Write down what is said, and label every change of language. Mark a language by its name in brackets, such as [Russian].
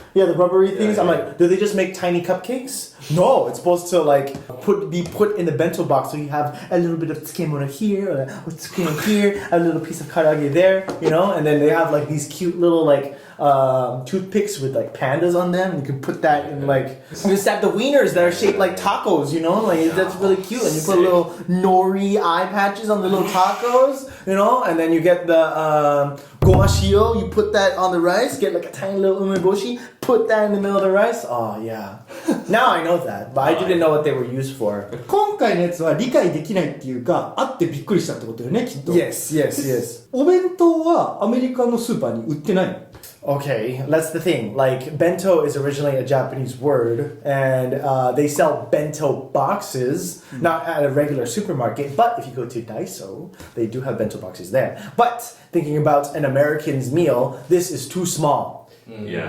[English] Yeah, the rubbery things. I'm like, do they just make tiny cupcakes? No, it's supposed to like be put in the bento box so you have a little bit of tsukemono here or tsukune here, a little piece of karage there, you know, and then they have like these cute little like toothpicks with like pandas on them. You can put that in like you just have the wieners that are shaped like tacos, you know, like that's really cute. And you put little nori eye patches on the little tacos, you know, and then you get the gomashio, you put that on the rice, get like a tiny little umeboshi, put that in the middle of the rice. Oh yeah. Now I know that, but I didn't know what they were used for. [Japanese] 今回のやつは理解できないっていうかあってびっくりしたってことよねきっと [English] Yes. [Japanese] お弁当はアメリカのスーパーに売ってないの [English] Okay, that's the thing. Like, bento is originally a Japanese word, and they sell bento boxes, not at a regular supermarket, but if you go to Daiso, they do have bento boxes there. But thinking about an American's meal, this is too small. Yeah.